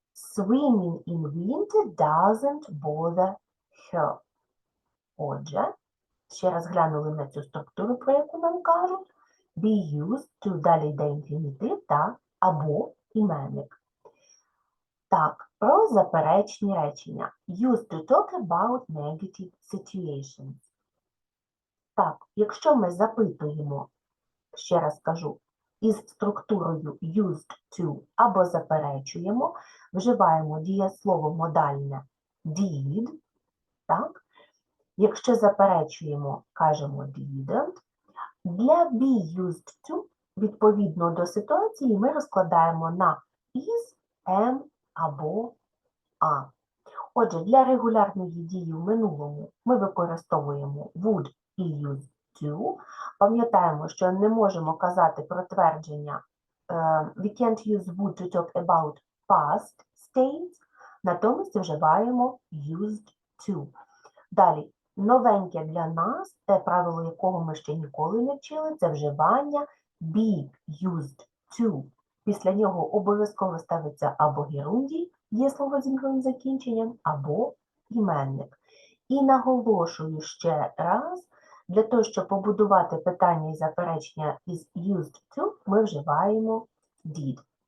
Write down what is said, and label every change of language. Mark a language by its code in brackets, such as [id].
[en] Swimming in winter doesn't bother her. [uk] Отже, ще раз глянули на цю структуру, про яку нам кажуть. Be used to, далі йде інфінітив та або іменник. Так, про заперечні речення. [en] Used to talk about negative situations. [uk] Так, якщо ми запитуємо, ще раз кажу, із структурою used to або заперечуємо, вживаємо дієслово модальне did, так? Якщо заперечуємо, кажемо didn't. Для be used to, відповідно до ситуації, ми розкладаємо на is, am або are. Отже, для регулярної дії в минулому ми використовуємо would і used to. Пам'ятаємо, що не можемо казати про твердження [en] we can't use would to talk about past states, [uk] натомість вживаємо used to. Далі, новеньке для нас, те правило, якого ми ще ніколи не вчили, це вживання be used to. Після нього обов'язково ставиться або герундій, дієслово з інговим закінченням, або іменник. І наголошую ще раз, для того, щоб побудувати питання і заперечення із used to, ми вживаємо did.